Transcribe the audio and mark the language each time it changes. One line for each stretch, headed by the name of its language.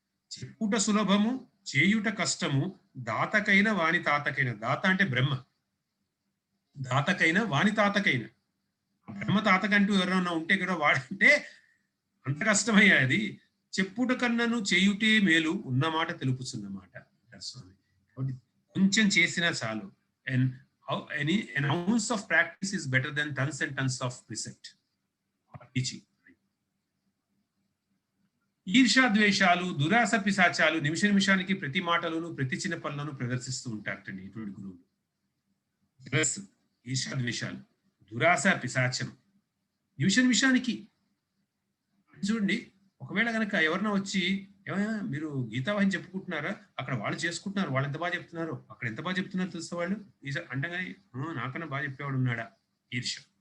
Telugu: చెప్పుట సులభము, చేయుట కష్టము, దాతకైన వాణి తాతకైన. దాత అంటే బ్రహ్మ, దాతకైన వాణి తాతకైన. బ్రహ్మ తాతకంటూ ఎవరైనా ఉంటే కూడా వాడంటే అంత కష్టమయ్యా అది. చెప్పుట కన్నను చేయుటే మేలు, ఉన్నమాట తెలుపుచున్నమాట స్వామి. కాబట్టి కొంచెం చేసినా చాలు.
English: And an ounce of practice is better than tons and tons of precept or teaching.
Telugu: ఈర్ష్యా ద్వేషాలు, దురాశ పిశాచాలు నిమిష నిమిషానికి ప్రతి మాటలోను ప్రతి చిన్న పనులను ప్రదర్శిస్తూ ఉంటారటండి ఇటువంటి గురువులు. ఈర్ష్యా ద్వేషాలు, దురాశ పిశాచం నిమిష నిమిషానికి. చూడండి, ఒకవేళ కనుక ఎవరన్నా వచ్చి ఏమయ్యా మీరు గీతావాహిని చెప్పుకుంటున్నారా, అక్కడ వాళ్ళు చేసుకుంటున్నారు, వాళ్ళు ఎంత బాగా చెప్తున్నారు, అక్కడ ఎంత బాగా చెప్తున్నారు తెలుసా వాళ్ళు అంటే కానీ నాకన్నా బాగా చెప్పేవాడు ఉన్నాడా, ఈర్ష్య.